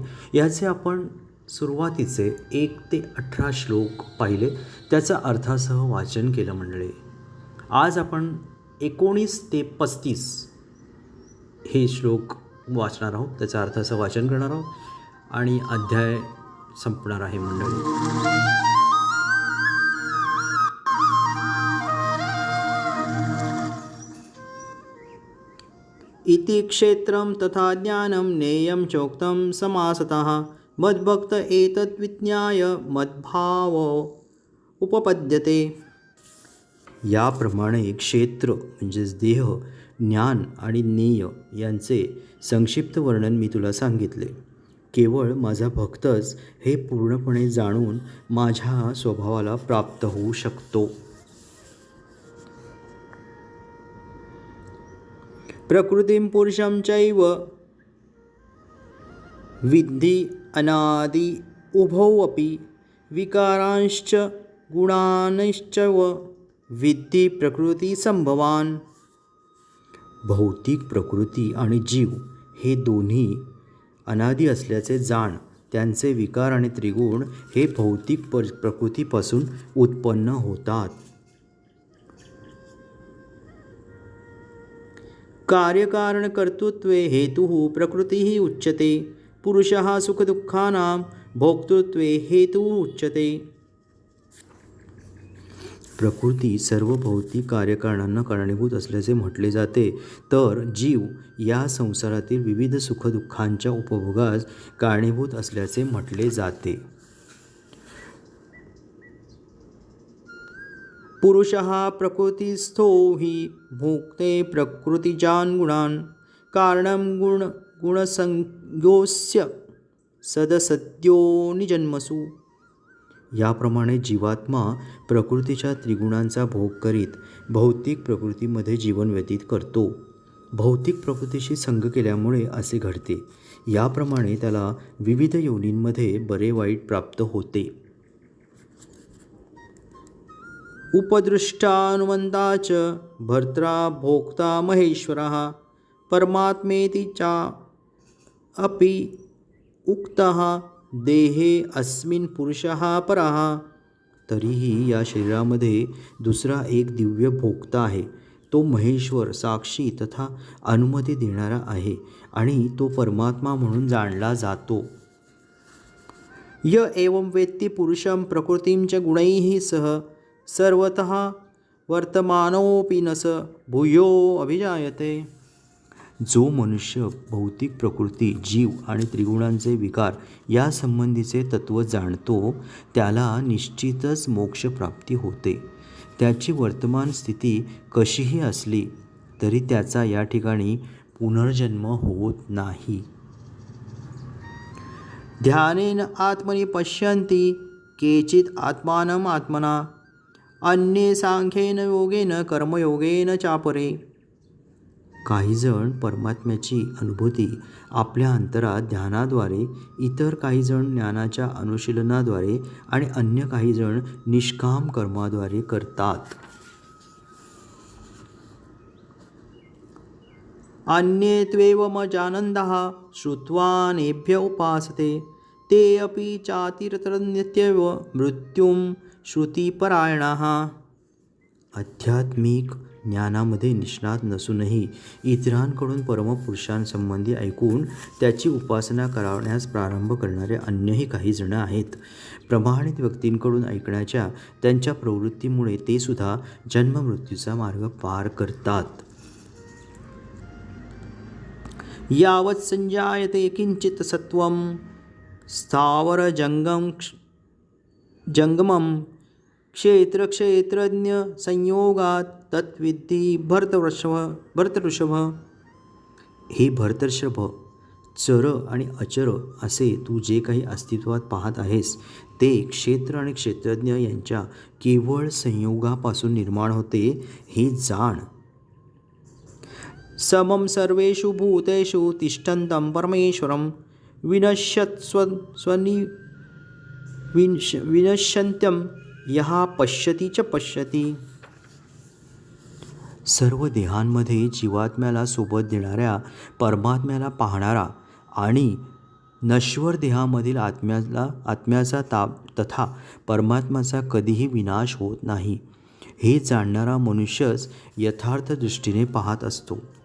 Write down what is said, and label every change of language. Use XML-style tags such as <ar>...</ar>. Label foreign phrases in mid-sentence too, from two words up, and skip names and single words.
<mr>याचे आपण सुरुवातीचे 1 ते 18 श्लोक पाहिले, त्याचा अर्थासह वाचन केलं मंडळी. आज आपण 19 ते 35 हे श्लोक वाचणार आहोत, त्याचा अर्थासह वाचन करणार आहोत आणि अध्याय संपणार आहे मंडळी.</mr> <sa>इति क्षेत्रं तथा ज्ञानं नेयं चोक्तं समासतः मद्भक्त एतद्विज्ञाय मद्भाव उपपद्यते.</sa> <mr>याप्रमाणे क्षेत्र म्हणजेच देह, ज्ञान आणि नेय यांचे संक्षिप्त वर्णन मी तुला सांगितले. केवळ माझा भक्तच हे पूर्णपणे जाणून माझ्या स्वभावाला प्राप्त होऊ शकतो.</mr> <sa>प्रकृतिं पुरुषं चैव विद्धि अनादि उभौ अपि विकारांश्च गुणांश्च विद्धि प्रकृती संभवान.</sa> <mr>भौतिक प्रकृती आणि जीव हे दोन्ही अनादि असल्याचे जाण. त्यांचे विकार आणि त्रिगुण हे भौतिक प्रकृतीपासून उत्पन्न होतात.</mr> <sa>कार्यकारणकर्तृत्वे हेतुः प्रकृतिः उच्यते. पुरुषः सुखदुःखानां भोक्तृत्वे हेतुः उच्यते.</sa> <mr>प्रकृती सर्व भौतिक कार्यकारणांना कारणीभूत असल्याचे म्हटले जाते, तर जीव या संसारातील विविध सुखदुःखांच्या उपभोगास कारणीभूत असल्याचे म्हटले जाते.</mr> <sa>पुरुषः प्रकृतिस्थो हि भुङ्क्ते प्रकृतिजान् गुणान् कारणं गुणसंज्ञोऽस्य सदसद्यो निजन्मसु.</sa> <mr>याप्रमाणे जीवात्मा प्रकृतीच्या त्रिगुणांचा भोग करीत भौतिक प्रकृतीमध्ये जीवन व्यतीत करतो. भौतिक प्रकृतीशी संग केल्यामुळे असे घडते. याप्रमाणे त्याला विविध योनींमध्ये बरे वाईट प्राप्त होते.</mr> <sa>उपदृष्टानुमन्ता च भर्त्रा भोक्ता महेश्वरः परमात्मेति चा अपि उक्तः देहे अस्मिन् पुरुषः परः.</sa> <mr>तरीही या शरीरामध्ये दुसरा एक दिव्य भोक्ता आहे. तो महेश्वर, साक्षी तथा अनुमती देणारा आहे आणि तो परमात्मा म्हणून जाणला जातो.</mr> <sa>य एवं वेत्ति पुरुषं प्रकृतिं च गुणैः सह सर्वतः वर्तमानोऽपि न स भूयो अभिजायते.</sa> <mr>जो मनुष्य भौतिक प्रकृती, जीव आणि त्रिगुणांचे विकार या संबंधीचे तत्त्व जाणतो, त्याला निश्चितच मोक्षप्राप्ती होते. त्याची वर्तमान स्थिती कशीही असली तरी त्याचा या ठिकाणी पुनर्जन्म होत नाही.</mr> <sa>ध्यानेन आत्मनि पश्यन्ति केचित् आत्मानम् आत्मना अन्ये सांख्येन योगेन कर्मयोगेन चापरे.</sa> <mr>काही जण परमात्म्याची अनुभूती आपल्या अंतरात ध्यानाद्वारे, इतर काही जण ज्ञानाच्या अनुशीलनाद्वारे आणि अन्य काही जण निष्काम कर्माद्वारे करतात.</mr> <sa>अन्ये त्वेवमजानन्दः श्रुत्वा नेभ्य उपासते ते अपि चातिरतरन्त्येव मृत्युं श्रुतिपरायणाः.</sa> <mr>आध्यात्मिक ज्ञानामध्ये निष्णात नसूनही इतरांकडून परमपुरुषांसंबंधी ऐकून त्याची उपासना करण्यास प्रारंभ करणारे अन्यही काही जण आहेत. प्रमाणित व्यक्तींकडून ऐकण्याच्या त्यांच्या प्रवृत्तीमुळे ते सुद्धा जन्ममृत्यूचा मार्ग पार करतात.</mr> <sa>यावत् संजायते किंचित सत्वं स्थावर जंगमं क्षेत्र क्षेत्रज्ञ संयोगात तत्विद्धि भरतऋषभ.</sa> <mr>हे भरतऋषभ, चर आणि अचर असे तू जे काही अस्तित्वात पाहत आहेस ते क्षेत्र आणि क्षेत्रज्ञ यांच्या केवळ संयोगापासून निर्माण होते, हे जाण.</mr> <sa>समं सर्वेषु भूतेषु तिष्ठन्तं परमेश्वरं विनश्यत् विनश्यन्त्यं यः पश्यति च पश्यति.</sa> <mr>सर्व देहांमध्ये जीवात्म्याला सोबत देणाऱ्या परमात्म्याला पाहणारा आणि नश्वर देहामधील आत्म्याचा तथा परमात्म्याचा कधीही विनाश होत नाही हे जाणणारा मनुष्यच यथार्थ दृष्टीने पाहत असतो.</mr>